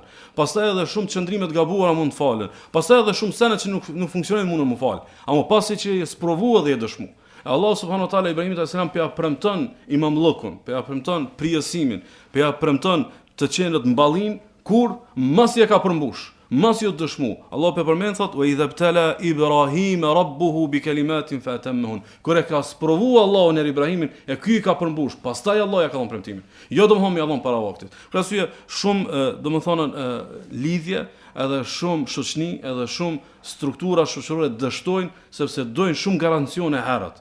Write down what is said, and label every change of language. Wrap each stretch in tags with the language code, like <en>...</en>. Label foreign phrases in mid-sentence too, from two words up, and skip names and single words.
<sq>Pastaj edhe shumë qëndrime të gabuara mund të falen. Pastaj edhe shumë sene që nuk funksionojnë mund të më fal. Ama pasi që e sprovu edhe e dëshmu.</sq> <ar>الله سبحانه وتعالى</ar> <sq>Ibrahimit</sq> <ar>عليه السلام</ar> <sq>pe ja premton imamllokun, pe ja premton prijësimin, pe ja premton të qenë të mballin kur masi e ka përmbush, masi u dëshmu. Allah pe përmend thot:</sq> <ar>"وإذ ابتلى إبراهيم ربه بكلمات فأتمهن."</ar> <sq>Kur e ka sprovu Allahu në Ibrahimin, e ky i ka përmbush, pastaj Allah ja ka dhënë premtimin. Jo domthon me Allah para vaktit. Për arsye shumë domethënë lidhje, edhe shumë shoqëni, edhe shumë struktura shoqërore dështojnë sepse dojnë shumë garancione herët.</sq>